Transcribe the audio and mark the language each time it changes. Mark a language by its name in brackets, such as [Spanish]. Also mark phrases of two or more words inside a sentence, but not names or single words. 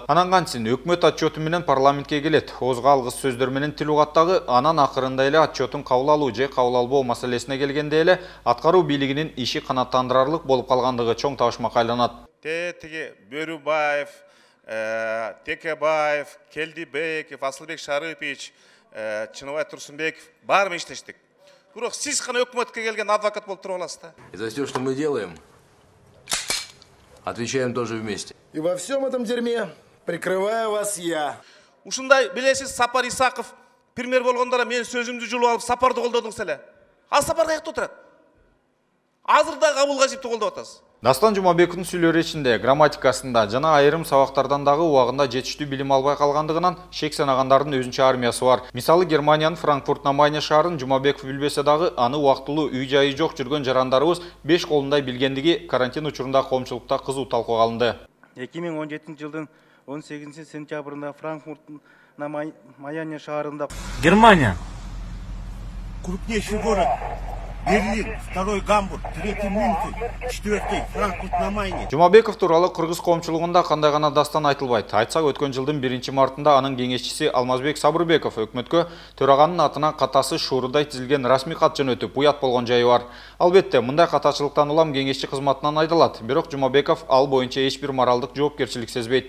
[Kyrgyz] Анан кантсин өкмөт отчету менен парламентке келет. Озго алгыс сөздөр менен тил угаттагы, анан акырында эле отчетун кабыл алуу же кабыл албоо маселесине келгенде эле аткаруу бийлигинин иши канааттандырарлык болуп калгандыгы чоң табышмакка айланат. Тиги Бөрүбаев, Текебаев, Келдибеков, Асылбек Шарыпович, Чыныбай Турсунбеков баары иштештик. Бирок сиз гана өкмөткө келген адвокат болуп туруп аласыз да. [Russian] И за все, что мы делаем, отвечаем тоже вместе. И во всем этом дерьме прикрываю вас я. [Kyrgyz] Ушундай билесиз, Сапар Исаков премьер болгондо мен сөзүмдү жулуп алып Сапарды колдодуңуз эле. Ал Сапар каякта отурат? Азыр да Кабыл Гажиевди колдоп атасыз. Дастан Жумабековдун сүйлөрү ичинде грамматикасында жана айрым сабактардан дагы убагында жетиштүү билим албай калгандыгынан шек санагандардын өзүнчө армиясы бар. Мисалы Германиянын Франкфурт на Майне шаарын Жумабеков билбесе дагы аны убактылуу үй-жайы жок жүргөн жарандарыбыз 5 колундай билгендиги карантин учурунда коомчулукта кызуу талкууга алынды. 2017 жылдын 18 сентябрында Франкфурт на Майне шаарында Германия. [Russian] Крупнейший город. Берлин, второй Гамбург, третий Мюнхен, четвертый Франкфурт на Майне. [Kyrgyz] Жумабеков тууралуу кыргыз коомчулугунда кандай гана дастан айтылбайт. Айтсак, өткөн жылдын 1-мартында анын кеңешчиси Алмазбек Сабырбеков өкмөткө төраганын атына катасы шуурудай тизилген расмий кат жөнөтүп уят болгон жайы бар. Албетте, мындай катачылыктан улам кеңешчи кызматынан айдалат. Бирок Жумабеков ал боюнча эч бир моралдык жоопкерчилик сезбейт.